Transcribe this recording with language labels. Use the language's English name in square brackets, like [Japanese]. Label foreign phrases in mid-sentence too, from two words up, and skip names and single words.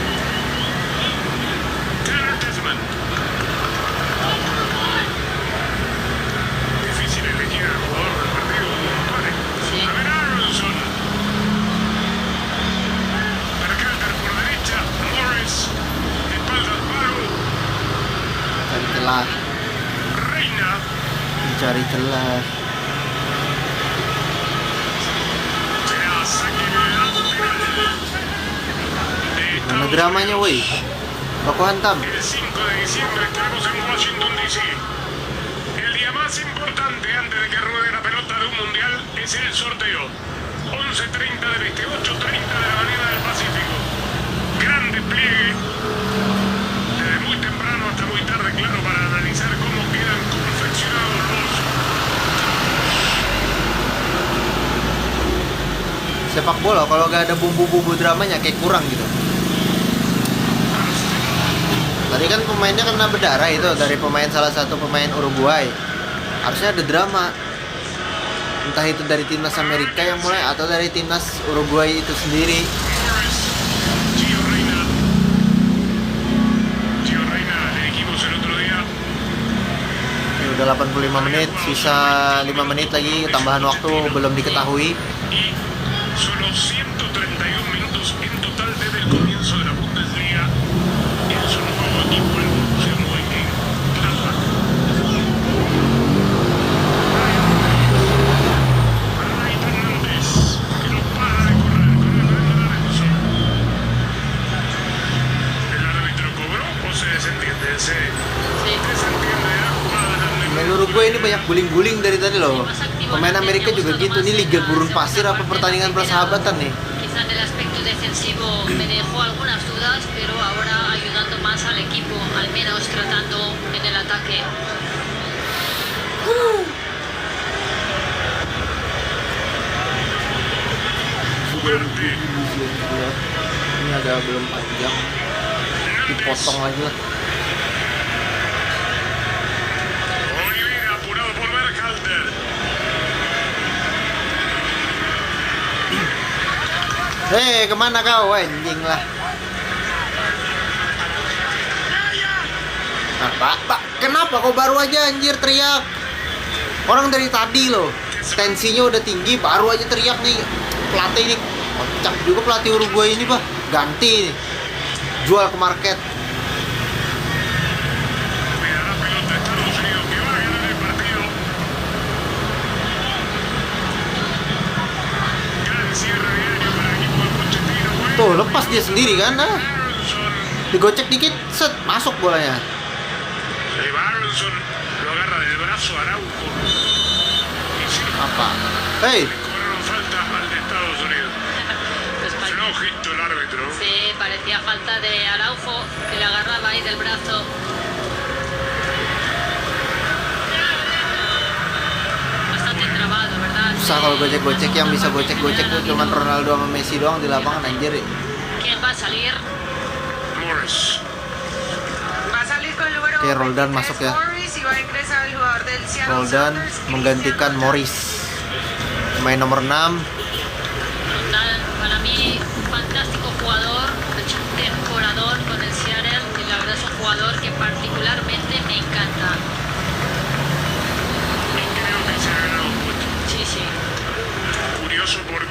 [Spanish] Tanner Desmond. Difícil elegir al jugador del partido actual. Sí. A ver, Aronson. Berhalter por derecha. Morris. De espalda al palo. [Indonesian] Cari celah, Reina. mencari celah. [Spanish] Será saque lateral. De [Indonesian] Mana [Spanish] Estados [Indonesian] dramanya woi? Aku hantam. [Spanish] El 5 de diciembre estaremos en Washington, D.C. El día más importante antes de que ruede la pelota de un mundial es el sorteo. 11:30 del este, 8:30 de la Avenida del Pacífico. Gran despliegue. Desde muy temprano hasta muy tarde, claro, para analizar cómo quedan confeccionados los... [Indonesian] Sepak bola kalau gak ada bumbu-bumbu dramanya kayak kurang gitu. Tadi kan pemainnya kena berdarah itu dari salah satu pemain Uruguay. Harusnya ada drama. Entah itu dari timnas Amerika yang mulai atau dari timnas Uruguay itu sendiri. [Spanish] Morris, Gio Reina. Gio Reina, le dijimos el otro día. [Indonesian] Ini udah 85 menit, sisa 5 menit lagi tambahan waktu belum diketahui. [Spanish] Y solo 131 minutos en total desde el comienzo de la Bundesliga en su nuevo equipo, el Borussia Mönchengladbach. Ryan Hernández, que no para de correr con el Brendan Aronson. ¿El árbitro cobró o se desentiende? Se Sí. desentiende de la jugada. [Indonesian] Pemain Uruguay ini banyak guling-guling dari tadi loh. Pemain Amerika juga gitu, ini liga gurun pasir apa pertandingan persahabatan nih? [Spanish] Quizá en el aspecto defensivo me dejó algunas dudas, pero ahora ayudando más al equipo, al menos tratando en el ataque. Ugarte. [Indonesian] Ini agak belum panjang, dipotong lagi lah. [Spanish] Olivera apurado por Berhalter. [Indonesian] Hei, kemana kau? Anjing lah. Nah, Pak, kenapa kau baru aja anjir teriak? Orang dari tadi loh, tensinya udah tinggi, baru aja teriak nih. Pelatih ini, kocak juga pelatih Uruguay ini, Pak. Ganti nih. Jual ke market. [Spanish] Me da la pelota a Estados Unidos que va a ganar el partido. Gran cierre diario para el equipo de Pochettino. [Indonesian] Tuh, lepas dia sendiri kan, ah. Aronson. Digocek dikit, set, masuk bolanya. [Spanish] Se va Aronson, lo agarra del brazo Araujo. Y sí, [Indonesian] Apa? Hei, [Spanish] le cobraron falta al de Estados Unidos. España. Flojito el árbitro. Sí, parecía falta de Araujo, que le agarraba ahí del brazo. Bastante trabado, ¿verdad? [Indonesian] susah kalau gocek-gocek, yang bisa gocek-gocek tuh cuman Ronaldo sama Messi doang di lapangan anjir. [Spanish] ¿Quién va a salir? Morris. Va a salir con el número [Indonesian] Oke, Roldan [Spanish] 23, [Indonesian] masuk ya. [Spanish] Morris, y va a ingresar el jugador del Seattle Roldan Sounders, [Indonesian] menggantikan Cristian Morris. Pemain nomor 6. [Spanish] Para mí, un fantástico jugador, ha hecho un temporadón con el Seattle, y la verdad es un jugador que particularmente me encanta. Y creo que se ha ganado un puesto. Sí, sí. Curioso porque